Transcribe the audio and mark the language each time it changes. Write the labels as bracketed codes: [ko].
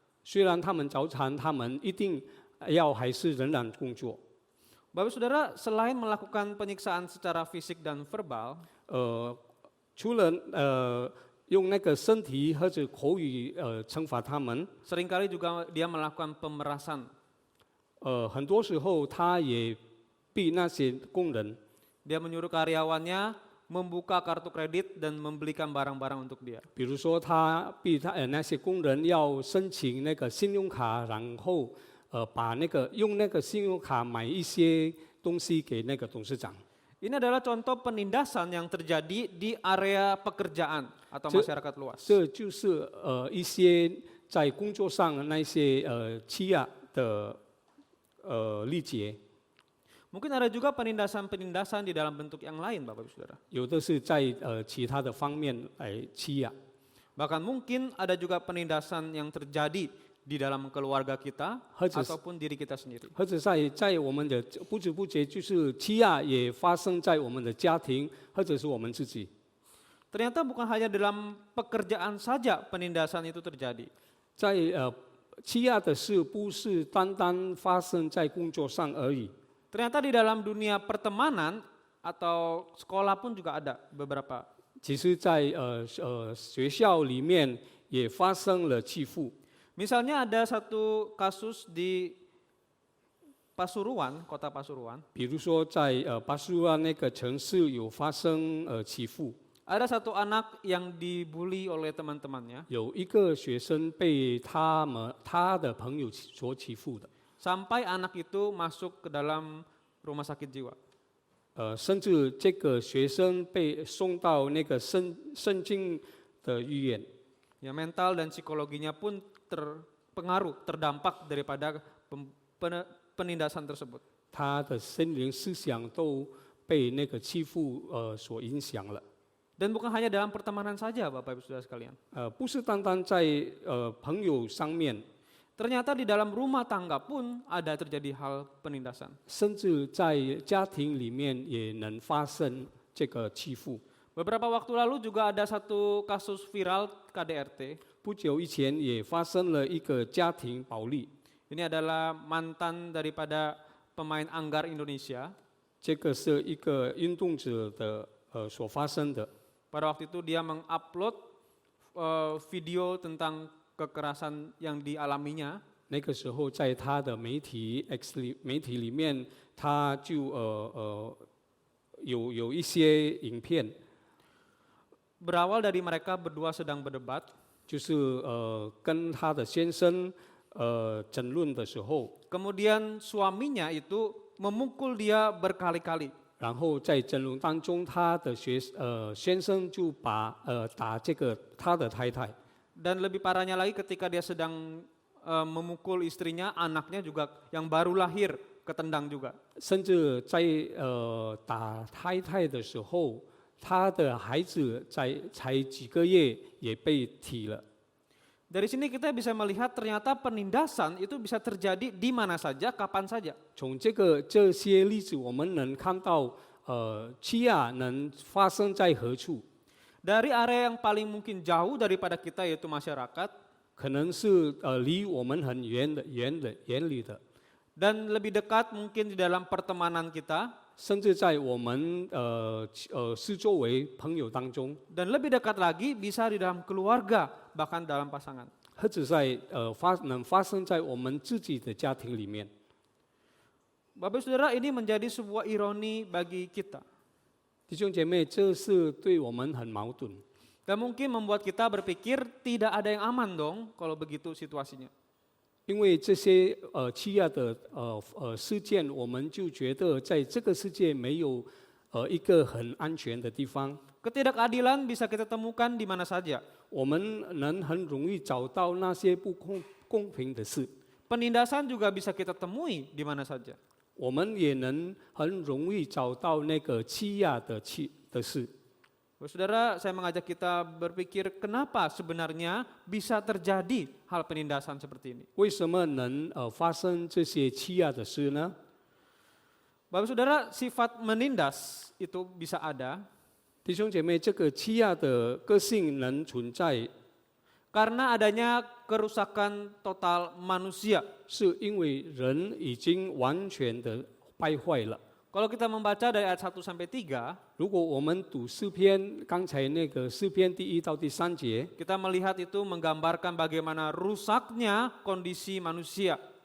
[zh] 虽然他们早产，他们一定还是仍然工作。 [id] Bapak Saudara, selain melakukan penyiksaan secara fisik dan verbal, [zh] 除了用那个身体或者口语惩罚他们， [id] seringkali juga dia melakukan pemerasan. [zh] 很多时候他也逼那些工人， [id] Dia menyuruh karyawannya membuka kartu kredit dan membelikan barang-barang untuk dia. [zh] 比如说他逼那些工人要申请那个信用卡，然后把用那个信用卡买一些东西给那个董事长。 [id] Ini adalah contoh penindasan yang terjadi di area pekerjaan atau Ce- masyarakat luas. [zh] 这就是一些在工作上那些欺压的例节， [id] Mungkin ada juga penindasan-penindasan di dalam bentuk yang lain, Bapak Ibu Saudara. [zh] 有的是在其他的方面来欺压， [id] Bahkan mungkin ada juga penindasan yang terjadi di dalam keluarga kita Harus- ataupun diri kita sendiri. [zh] 或者在我们的不知不觉就是欺压也发生在我们的家庭或者是我们自己。 [id] Ternyata bukan hanya dalam pekerjaan saja penindasan itu terjadi. [zh] 在欺压的事不是单单发生在工作上而已， [id] Ternyata di dalam dunia pertemanan atau sekolah pun juga ada beberapa. [zh] 其实在学校里面也发生了欺负。 [id] Misalnya ada satu kasus di Pasuruan, kota Pasuruan. [zh] 比如说在巴苏亚那个城市有发生欺负， [id] Ada satu anak yang dibully oleh teman-temannya [zh] 有一个学生被他的朋友所欺负的， [id] sampai anak itu masuk ke dalam rumah sakit jiwa. [zh] 甚至这个学生被送到那个圣经的医院， [id] Ya, mental dan psikologinya pun terpengaruh, terdampak daripada penindasan tersebut. [zh] 他的心灵思想都被那个欺负所影响了。 [id] Dan bukan hanya dalam pertemanan saja, Bapak Ibu Saudara sekalian. [zh] 不是单单在朋友上面， [id] Ternyata di dalam rumah tangga pun ada terjadi hal penindasan. [zh] 甚至在家庭里面也能发生这个欺负。 [id] Beberapa waktu lalu juga ada satu kasus viral KDRT. [zh] 不久以前也发生了一个家庭暴力， [id] Ini adalah mantan daripada pemain anggar Indonesia. [zh] 这个是一个运动者的所发生的。 [id] Pada waktu itu dia mengupload video tentang kekerasan yang dialaminya. [zh] 那个时候在他的媒体里面，他就有一些影片， [id] Berawal dari mereka berdua sedang berdebat. [zh] 就是跟他的先生争论的时候， [id] Kemudian suaminya itu memukul dia berkali-kali. [zh] 然后在争论当中，他的先生就打这个他的太太， [id] Dan lebih parahnya lagi ketika dia sedang memukul istrinya, anaknya juga yang baru lahir ketendang juga. [zh] 甚至在打太太的时候，他的孩子才几个月也被踢了。 [id] Dari sini kita bisa melihat ternyata penindasan itu bisa terjadi di mana saja, kapan saja. [zh] 从这些例子，我们能看到，欺压能发生在何处？ [id] Dari area yang paling mungkin jauh daripada kita yaitu masyarakat, [zh] 可能是离我们很远里的， [id] dan lebih dekat mungkin di dalam pertemanan kita, [zh] 甚至在我们是作为朋友当中， [id] dan lebih dekat lagi bisa di dalam keluarga, bahkan dalam pasangan. [zh] 或者在能发生在我们自己的家庭里面。 [id] Bapak Saudara, ini menjadi sebuah ironi bagi kita. [zh] 弟兄姐妹，这是对我们很矛盾， [id] Dan mungkin membuat kita berpikir tidak ada yang aman dong kalau begitu situasinya. [zh] 因为这些欺压的事件，我们就觉得在这个世界没有一个很安全的地方。 [id] Ketidakadilan bisa kita temukan di mana saja. [zh] 我们能很容易找到那些不公平的事， [id] Penindasan juga bisa kita temui di mana saja. [zh] 我们也能很容易找到那个欺压的事。 [id] Saudara, saya mengajak kita berpikir kenapa sebenarnya bisa terjadi hal penindasan seperti ini. [zh] 为什么能发生这些欺压的事呢？ [id] Bapak Saudara, sifat menindas itu bisa ada [zh] 弟兄姐妹，这个欺压的个性能存在， [id] karena adanya kerusakan total manusia. [zh] 是因为人已经完全的败坏了。 [id] Kalau kita membaca dari ayat 1 sampai 3, [zh] 如果我们读诗篇，刚才那个诗篇第1到第3节， [id] kita melihat itu menggambarkan bagaimana rusaknya kondisi manusia.